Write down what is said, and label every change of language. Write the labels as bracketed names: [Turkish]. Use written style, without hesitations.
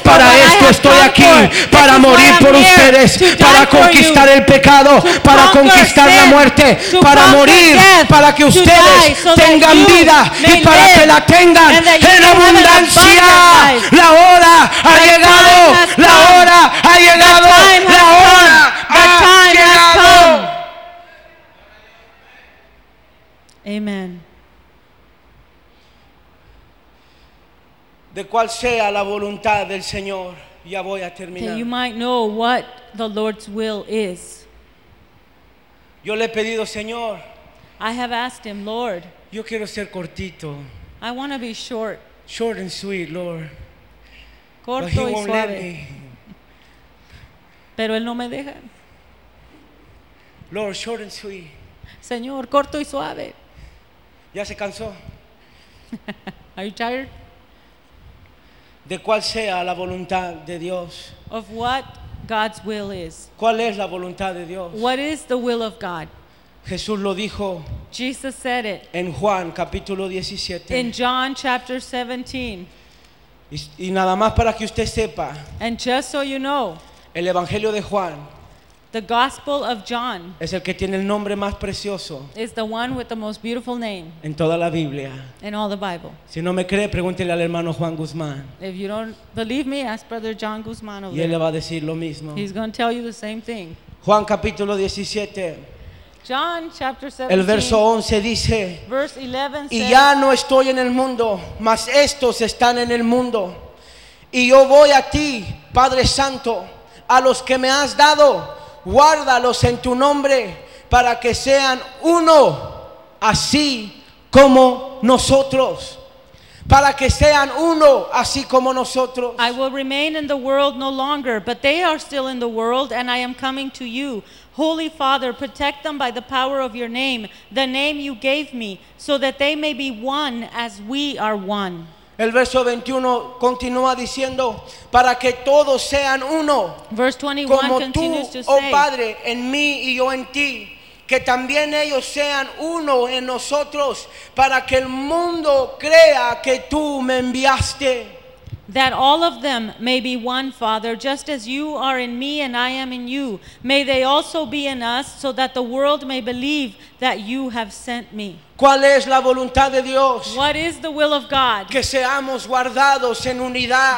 [Spanish] para esto estoy aquí para morir por ustedes para conquistar el pecado para conquistar la muerte para morir para que ustedes tengan vida y para que la tengan en abundancia la hora ha llegado la hora ha llegado la hora ha llegado [English] Amen. [Spanish] De cual sea la voluntad del Señor, ya voy a terminar. [English] That you might know what the Lord's will is. [Spanish] Yo le he pedido, Señor. [English] I have asked him, Lord. [Spanish] Yo quiero ser cortito. [English] I want to be short. Short and sweet, Lord. [Spanish] Corto y suave. Pero él no me deja. [English] Lord, short and sweet. [Spanish] Señor, corto y suave. Ya se cansó. [English] Are you tired? [Spanish] De cual sea la voluntad de Dios. [English] Of what God's will is. [Spanish] ¿Cuál es la voluntad de Dios? [English] What is the will of God? [Spanish] Jesús lo dijo. [English] Jesus said it. [Spanish] En Juan capítulo 17. [English] In John chapter 17. [Spanish] Y nada más para que usted sepa. [English] And just so you know. [Spanish] El Evangelio de Juan. [English] The Gospel of John. [Spanish] Es el que tiene el nombre más precioso. [English] Is the one with the most beautiful name. [Spanish] En toda la Biblia. [English] In all the Bible. [Spanish] Si no me cree, pregúntele al hermano Juan Guzmán. [English] If you don't believe me, ask Brother John Guzmán over. [Spanish] Y él le va a decir lo mismo. [English] He's going to tell you the same thing. [Spanish] Juan capítulo 17. [English] John chapter 17. [Spanish] El verso 11 dice. [English] Verse 11 says. [Spanish] Y ya no estoy en el mundo, mas estos están en el mundo, y yo voy a ti, Padre Santo, a los que me has dado. Guárdalos en tu nombre para que sean uno, así como nosotros. Para que sean uno, así como nosotros. [English] I will remain in the world no longer, but they are still in the world, and I am coming to you. Holy Father, protect them by the power of your name, the name you gave me, so that they may be one as we are one. [Spanish] El verso 21 continúa diciendo, para que todos sean uno. [English] Verse 21 [Spanish] como [English] continues [Spanish] tú, [English] to say, [Spanish] oh Padre, en mí y yo en ti, que también ellos sean uno en nosotros, para que el mundo crea que tú me enviaste. [English] That all of them may be one, Father, just as you are in me and I am in you. May they also be in us, so that the world may believe that you have sent me. [Spanish] ¿Cuál es la voluntad de Dios? [English] What is the will of God? [Spanish] Que seamos guardados en unidad.